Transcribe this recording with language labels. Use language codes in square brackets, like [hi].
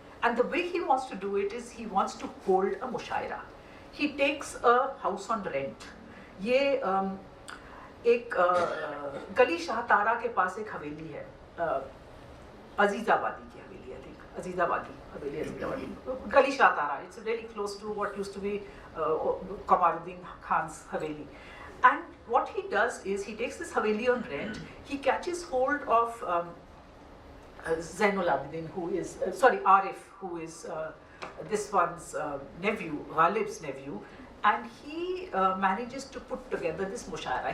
[en] And the way he wants to do it is he wants to hold a mushaira. He takes a house on rent. [hi] ये एक गली शाहतारा के पास एक हवेली है, अजीजाबादी की हवेली, [en] I think, [hi] अजीजाबादी हवेली, अजीजाबादी, गली शाहतारा. [en] It's really close to what used to be Kamaruddin Khan's haveli. And what he does is he takes this haveli on rent. He catches hold of Zainul Abidin, who is Arif, who is this one's nephew, Ghalib's nephew, and he manages to put together this mushaira.